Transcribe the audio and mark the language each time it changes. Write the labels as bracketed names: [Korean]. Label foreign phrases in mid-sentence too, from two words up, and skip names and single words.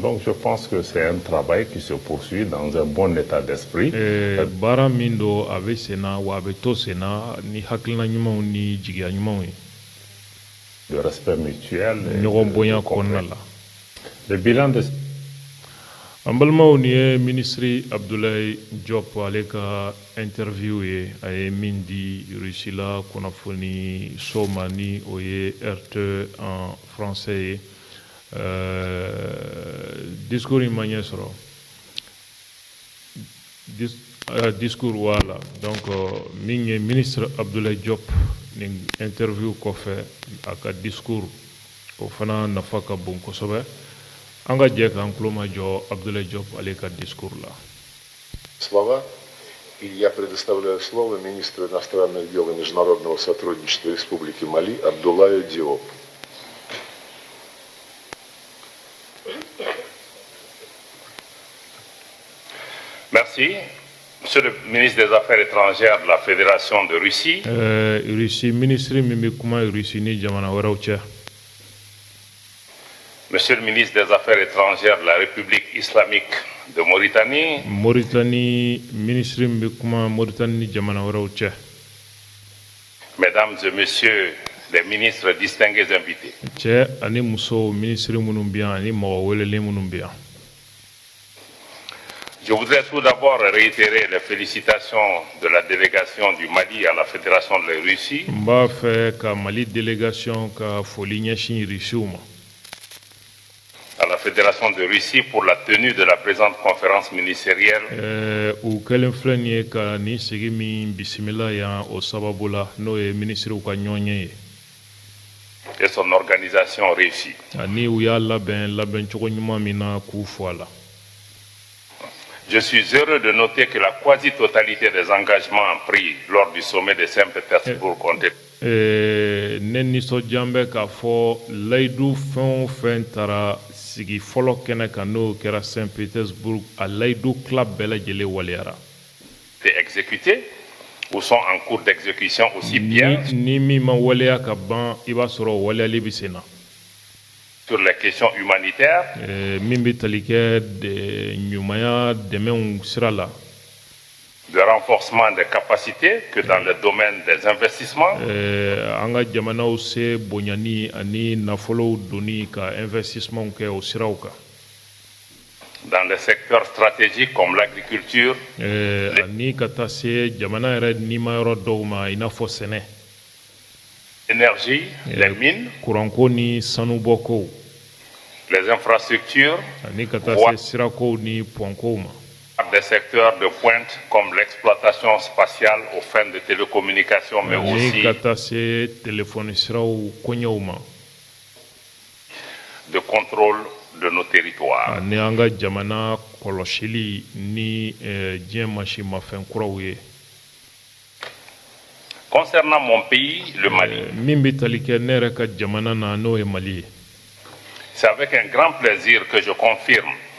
[French] Donc je pense que c'est un travail qui se poursuit dans un bon état d'esprit. [Bambara] Baara min don a bɛ sen na wa a bɛ to sen na ni hakilina ɲumanw ni jigiya ɲumanw ye. [French] De respect mutuel. [Bambara] Ɲɔgɔn bonya kɔnɔna la. [French] Le bilan de. [Bambara] An balimaw nin ye ministre Abdoulaye Diop ale ka interview ye a ye min di Russie la kunnafoni so ma ni o ye RT [French] en français [Bambara] ye. Discours in ma ɲɛ sɔrɔ discours wala donc min ye ministre Abdoulaye Diop nin interview kɔfɛ a ka discours o fana nafa ka bon kosɛbɛ an ka jɛ k'an tulo majɔ Abdoulaye Diop ale ka discours la. [Russian] Слова, и я предоставляю слово министру иностранных дел и международного сотрудничества Республики Мали Абдулаю Диопу. [French] Merci. Monsieur le ministre des Affaires étrangères de la Fédération de Russie. [Bambara] Russie ministre min bɛ kuma Russie ni jamana wɛrɛw cɛ. [French] Monsieur le ministre des Affaires étrangères de la République islamique de Mauritanie. [Bambara] Mauritanie ministre min bɛ kuma Mauritanie ni jamana wɛrɛw cɛ. [French] Mesdames et messieurs les ministres distingués invités. [Bambara] Cɛ ani muso ministre minnu bɛ yan ani mɔgɔ welelen minnu bɛ yan. [French] Je voudrais tout d'abord réitérer les félicitations de la délégation du Mali à la Fédération de la Russie. [Bambara] N b'a fɛ ka Mali délégation ka foli ɲɛsin Rusiw ma. [French] À la Fédération de Russie pour la tenue de la présente conférence ministérielle. [Bambara] U kɛlen filɛ nin ye ka nin sigi min bisimila yan o sababu la n'o ye ministrew ka ɲɔgɔnye ye. [French] Et son organisation réussie. [Bambara] Ani u y'a labɛn labɛncogo ɲuman min na k'u fɔ a la. [French] Je suis heureux de noter que la quasi-totalité des engagements pris lors du sommet de Saint-Pétersbourg ont été. [Bambara] Ne nisɔndiya bɛ k'a fɔ layidu fɛn o fɛn taara sigi fɔlɔ kɛnɛ kan n'o kɛra Saint-Pétersbourg a layidu tila bɛɛ lajɛlen waliyara. [French] Exécutés ou sont en cours d'exécution aussi bien. [Bambara] Ni min ma waleya ka ban i b'a sɔrɔ o waleyali bɛ sen na. [French] Sur les questions humanitaires. [Bambara] Min bɛ tali kɛ ɲumanya dɛmɛw sira la. [French] De renforcement des capacités que dans le domaine des investissements. [Bambara] An ka jamanaw se bonyani ani nafolow donni ka investissement kɛ o siraw kan. [French] Dans les secteurs stratégiques comme l'agriculture. [Bambara] Ani ka taa se jamana yɛrɛ nimayɔrɔ dɔw ma i n'a fɔ sɛnɛ. [French] L'énergie, les mines. [Bambara] Kuranko ni sanubɔkow. [French] Les infrastructures. [Bambara] Ani ka taa se sirakow ni pɔnkow ma. [French] Des secteurs de pointe comme l'exploitation spatiale aux fins de télécommunications, mais aussi de contrôle de nos territoires. Concernant mon pays, le Mali, c'est avec un grand plaisir que je confirme